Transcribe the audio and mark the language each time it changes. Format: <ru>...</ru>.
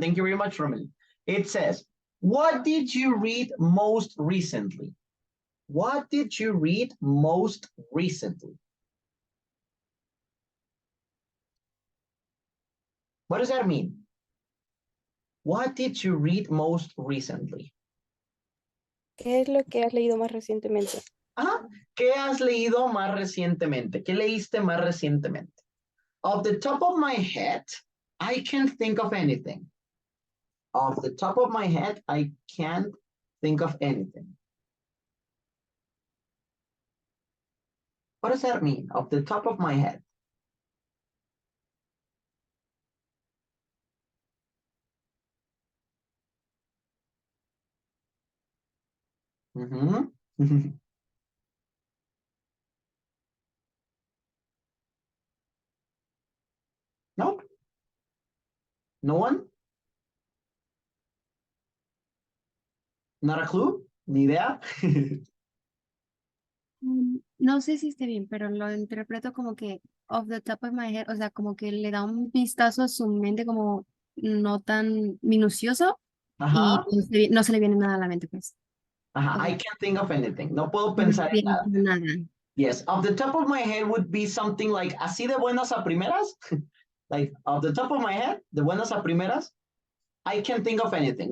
<en>Thank you very much, Romelu. It says, what did you read most recently? What did you read most recently? What does that mean? What did you read most recently?</en> <es>¿Qué es lo que has leído más recientemente? Ajá. ¿Qué has leído más recientemente? ¿Qué leíste más recientemente?</es> <en>Off the top of my head, I can't think of anything. Off the top of my head, I can't think of anything. What does that mean? Off the top of my head. Nope. No one? Not a clue?</en> <es>Ni idea? No sé si esté bien, pero lo interpreto como que</es> <en>off the top of my head,</en> <es>o sea, como que le da un vistazo a su mente como no tan minucioso y Ajá. no se le viene nada a la mente, pues. Ajá. O sea,</es> <en>I can't think of anything.</en> <es>No puedo no pensar en pienso nada. nada.</es> <en>Yes, off the top of my head would be something like</en> <es>así de buenas a primeras.</es> <en>Like off the top of my head,</en> <es>de buenas a primeras.</es> <en>I can't think of anything.</en>